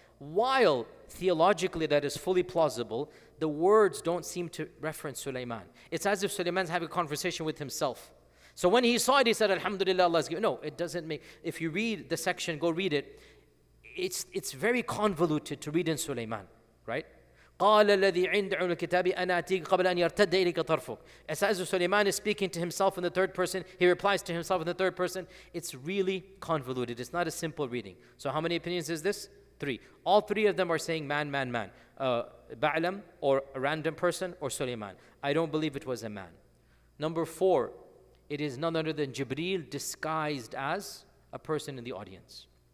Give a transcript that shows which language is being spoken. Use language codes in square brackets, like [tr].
[en] While theologically that is fully plausible, the words don't seem to reference Sulaiman. It's as if Sulaiman's having a conversation with himself. So when he saw it, he said, Alhamdulillah, Allah's given. No, it doesn't make, if you read the section, go read it, it's very convoluted to read in Sulaiman, right? [ar] قال الذي عند علم الكتاب أنا أتيك قبل أن يرتد إليك طرفك. [en] As if Sulaiman is speaking to himself in the third person, he replies to himself in the third person. It's really convoluted. It's not a simple reading. So how many opinions is this? 3. All 3 of them are saying man. Ba'lam, or a random person, or Sulaiman. I don't believe it was a man. Number 4, it is none other than Jibreel disguised as a person in the audience.